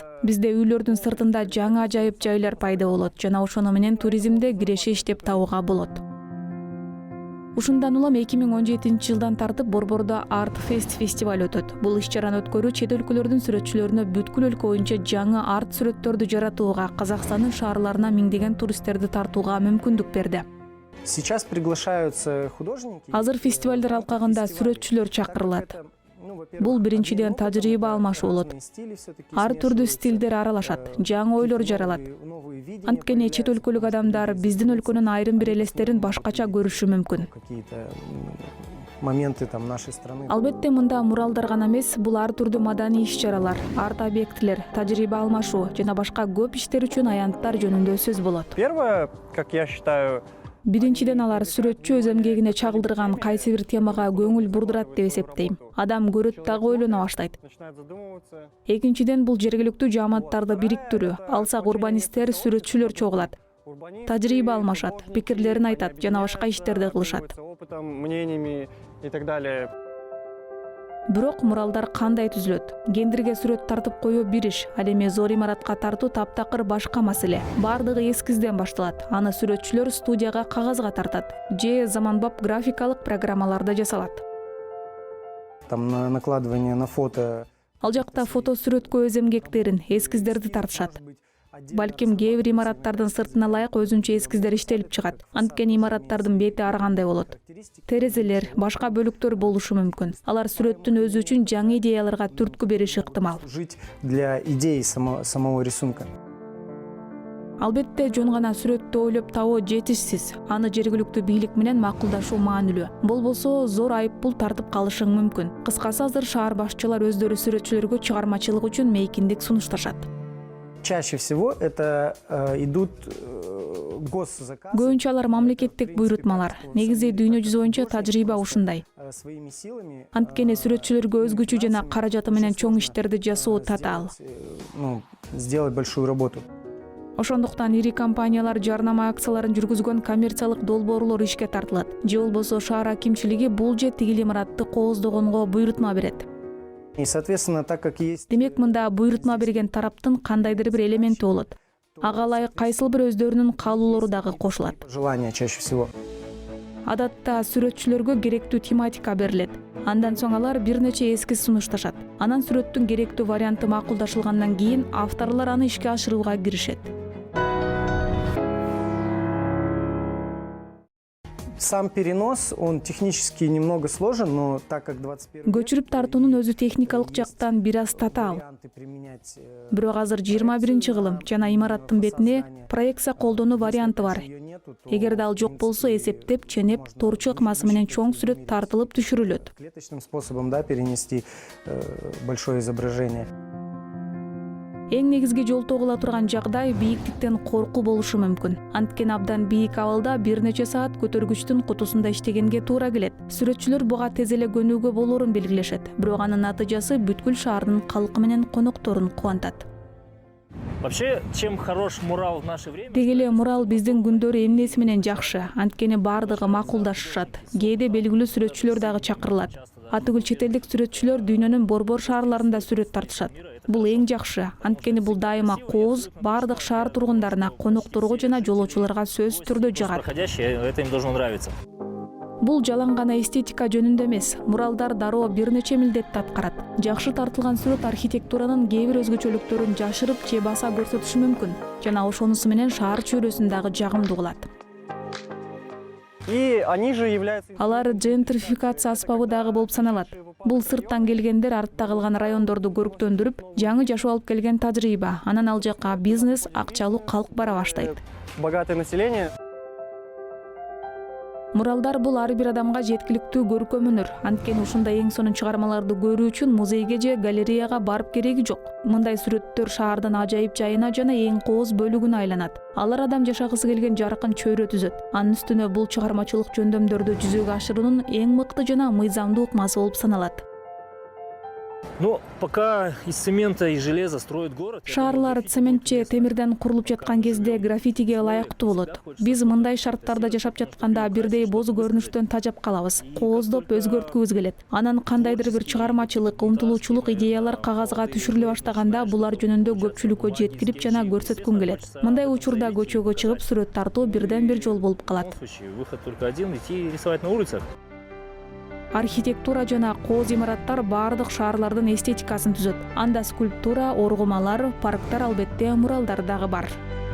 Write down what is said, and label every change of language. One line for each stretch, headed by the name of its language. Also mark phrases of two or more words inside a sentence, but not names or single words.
Kyrgyz: Бизде үйлөрдүн сыртында жаңы ажайып жайлар пайда болот жана ошону менен туризмде киреше иштеп табууга болот. Ушундан улам 2017-жылдан тартып Борбордо Арт Фест фестиваль өтөт. Бул иш-чараны өткөрүү чет өлкөлөрдүн сүрөтчүлөрүнө бүткүл өлкө боюнча жаңы арт сүрөттөрдү жаратууга, Казакстандын шаарларына миңдеген туристтерди тартууга мүмкүндүк берди.
Russian: сейчас приглашаются художники.
Kyrgyz: Азыр фестивалдар алкагында сүрөтчүлөр чакырылат. Бул биринчиден тажрыйба алмашуу болот. Ар түрдүү стилдер аралашат, жаңы ойлор жаралат. Анткени чет өлкөлүк адамдар биздин өлкөнүн айрым бир элестерин башкача көрүшү мүмкүн.
Russian: Моменты там нашей страны.
Kyrgyz: Албетте мында муралдар гана эмес, бул ар түрдүү маданий иш-чаралар, арт объектилер, тажрыйба алмашуу жана башка көп иштер үчүн аянттар жөнүндө сөз болот.
Russian: Первое, как я считаю,
Kyrgyz: Биринчиден алар сүрөтчү өз эмгегине чагылдырган кайсы бир темага көңүл бурдурат деп эсептейм. Адам көрөт дагы ойлоно баштайт.
Russian: начинают задумываться.
Kyrgyz: Экинчиден бул жергиликтүү жааматтарды бириктирүү. Алсак урбанисттер, сүрөтчүлөр чогулат. Тажрыйба алмашат, пикирлерин айтат жана башка иштерди кылышат.
Russian: Опытом, мнениями и так далее.
Kyrgyz: Бирок муралдар кандай түзүлөт? Кендирге сүрөт тартып коюу бир иш, ал эми зор имаратка тартуу таптакыр башка маселе. Бардыгы эскизден башталат. Аны сүрөтчүлөр студияга кагазга тартат же заманбап графикалык программаларда жасалат.
Russian: Там накладывание на фото.
Kyrgyz: Ал жакта фото сүрөткө өз эмгектерин, эскиздерди тартышат. Балким кээ бир имараттардын сыртына ылайык өзүнчө эскиздер иштелип чыгат. Анткени имараттардын бети ар кандай болот. Терезелер, башка бөлүктөр болушу мүмкүн. Алар сүрөттүн өзү үчүн жаңы идеяларга түрткү бериши ыктымал.
Russian: Жить для идеи самого рисунка.
Kyrgyz: Албетте жөн гана сүрөттү ойлоп табуу жетишсиз. Аны жергиликтүү бийлик менен макулдашуу маанилүү. Болбосо зор айыппул тартып калышың мүмкүн. Кыскасы азыр шаар башчылар өздөрү сүрөтчүлөргө чыгармачылык үчүн мейкиндик сунушташат.
Russian: Чаще всего это идут госзаказы.
Kyrgyz: Көбүнчө алар мамлекеттик буйрутмалар. Негизи дүйнө жүзү боюнча тажрыйба ушундай.
Russian: Своими силами.
Kyrgyz: Анткени сүрөтчүлөргө өз күчү жана каражаты менен чоң иштерди жасоо татаал.
Russian: Сделать большую работу.
Kyrgyz: Ошондуктан ири компаниялар жарнама акцияларын жүргүзгөн коммерциялык долбоорлор ишке тартылат. Же болбосо шаар акимчилиги бул же тигил имаратты кооздогонго буйрутма берет.
Russian: И, соответственно, так как есть...
Kyrgyz: Демек, мында буйрутма берген тараптын кандайдыр бир элементи болот. Ага ылайык кайсыл бир өздөрүнүн каалоолору дагы кошулат.
Russian: Желание чаще всего.
Kyrgyz: Адатта сүрөтчүлөргө керектүү тематика берилет. Андан соң алар бир нече эскиз сунушташат. Анан сүрөттүн керектүү варианты макулдашылгандан кийин авторлор аны ишке ашырууга киришет.
Russian: Сам перенос, он технически немного сложен, но так как 21
Kyrgyz: Көчүрүп тартуунун өзү техникалык жактан бир аз татаал.
Russian: варианты применять,
Kyrgyz: Бирок азыр 21-кылым жана имараттын бетине проекция колдонуу варианты бар.
Russian: её нету, то
Kyrgyz: Эгерде ал жок болсо, эсептеп, ченеп, торчу ыкмасы менен чоң сүрөт тартылып түшүрүлөт.
Russian: клеточным способом, да, перенести большое изображение.
Kyrgyz: Эң негизги жолтоо кыла турган жагдай бийиктиктен коркуу болушу мүмкүн. Анткени абдан бийик абалда бир нече саат көтөргүчтүн кутусунда иштегенге туура келет. Сүрөтчүлөр буга тез эле көнүүгө болоорун белгилешет. Бирок анын натыйжасы бүткүл шаардын калкы менен конокторун кубантат.
Russian: Вообще, чем хорош мурал в наше время?
Kyrgyz: Деги эле мурал биздин күндөрү эмнеси менен жакшы, анткени бардыгы макулдашышат. Кээде белгилүү сүрөтчүлөр дагы чакырылат. Атүгүл четелдик сүрөтчүлөр дүйнөнүн борбор шаарларында сүрөт тартышат. Бул эң жакшы, анткени бул дайыма кооз бардык шаар тургундарына, конокторго жана жолоочуларга сөзсүз түрдө жагат.
Russian: Проходящие, это им должно нравиться.
Kyrgyz: Бул жалаң гана эстетика жөнүндө эмес, муралдар дароо бир нече милдетти аткарат. Жакшы тартылган сүрөт архитектуранын кээ бир өзгөчөлүктөрүн жашырып же баса көрсөтүшү мүмкүн, жана ошонусу менен шаар чөйрөсүн дагы жагымдуу кылат.
Russian: И они же являются...
Kyrgyz: Алар джентрификация аспабы дагы болуп саналат. Бул сырттан келгендер артта калган райондорду көрктөндүрүп, жаңы жашоо алып келген тажрыйба. Анан ал жака бизнес, акчалуу калк бара баштайт.
Russian: Богатое население.
Kyrgyz: Муралдар бул ар бир адамга жеткиликтүү көркөм өнөр. Анткени ушундай эң сонун чыгармаларды көрүү үчүн музейге же галереяга барып кереги жок. Мындай сүрөттөр шаардын ажайып жайына жана эң кооз бөлүгүнө айланат. Алар адам жашагысы келген жаркын чөйрө түзөт. Анын үстүнө бул чыгармачылык жөндөмдөрдү жүзөгө ашыруунун эң мыкты жана мыйзамдуу ыкмасы болуп саналат.
Russian: Ну, пока из цемента и железа строят город...
Kyrgyz: Шаарлар цемент же темирден курулуп жаткан кезде граффитиге ылайыктуу болот. Биз мындай шарттарда жашап жатканда бирдей боз көрүнүштөн тажап калабыз. Кооздоп өзгөрткүбүз келет. Анан кандайдыр бир чыгармачылык, умтулуучулук идеялар кагазга түшүрүлө баштаганда булар жөнүндө көпчүлүккө жеткирип жана көрсөткүң келет. Мындай учурда көчөгө чыгып сүрөт тартуу бирден бир жол болуп
Russian: В
Kyrgyz: калат.
Russian: любом случае, выход только один — идти рисовать на улицах.
Kyrgyz: Архитектура жана кооз имараттар бардык шаарлардын эстетикасын түзөт. Анда скульптура, оргумалар, парктар, албетте муралдар дагы бар.